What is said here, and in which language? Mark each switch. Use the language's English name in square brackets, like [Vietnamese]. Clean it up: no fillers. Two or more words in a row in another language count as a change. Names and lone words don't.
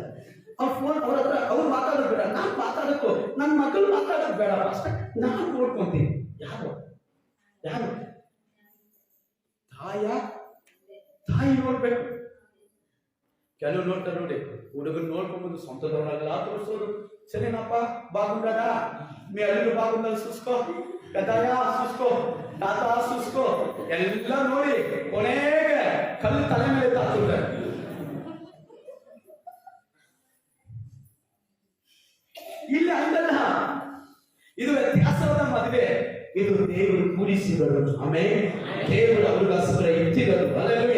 [Kannada] ಅವ್ರ ಫೋನ್ ಅವ್ರ ಹತ್ರ ಅವ್ರು ಮಾತಾಡೋದು ಬೇಡ, ನಾನು ಮಾತಾಡೋಕ್ಕೂ ನನ್ನ ಮಕ್ಕಳು ಮಾತಾಡೋದು ಬೇಡ, ಅಷ್ಟೇ ನಾನು ನೋಡ್ಕೊಂತೀನಿ. ಯಾರು ತಾಯಿ ನೋಡ್ಬೇಕು. ಕೆಲವು ನೋಡ್ತಾರೆ ನೋಡಿ, ಹುಡುಗನ್ ನೋಡ್ಕೊಂಡ್ಬಂದು ಸ್ವಂತದವರೆಲ್ಲ ತೋರಿಸೋದು. [Telugu] ಸರಿನಪ್ಪ, ಬಾಗುಂಡಾಡ మీ అల్లుడు బాగుందని చూసుకో, పెద్దయ్య చూసుకో, తాత చూసుకో, [Kannada] ಎಲ್ಲ ನೋಡಿ ಕೊನೆಗೆ ಕಲ್ಲು ತಲೆ ಮೇಲೆ ತಾಕ್ತಾರೆ. ಇಲ್ಲಿ ಹಂಗಲ್ಲ, ಇದು ವ್ಯತ್ಯಾಸವಾದ ಮದುವೆ. ಇದು ದೇವರು ಕೂಡಿಸಿದರು. ಆಮೆನ್. ದೇವರು ಅವರಿಗೋಸ್ಕರ ಇಟ್ಟಿದರು. ಹಲ್ಲೆಲೂಯಾ.